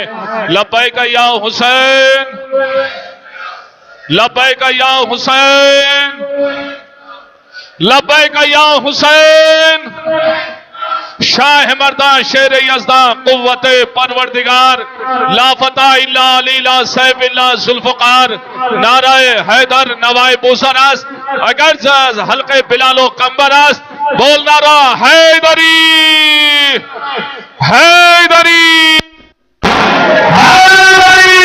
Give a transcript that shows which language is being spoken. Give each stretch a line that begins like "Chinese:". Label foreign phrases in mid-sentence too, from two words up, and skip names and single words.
Arabic: لبیک یا حسین، لبیک یا حسین، لبیک یا حسین.
Persian: شاہ مردان شیر یزداں قوت پروردگار
Arabic: لا فتح الا علی لا سیف الا ذوالفقار.
Persian: نعرہ حیدر نوائے بوسر است اگر جز حلقے بلال و قمبر است.
Urdu: بول نعرہ حیدری حیدری حیدری.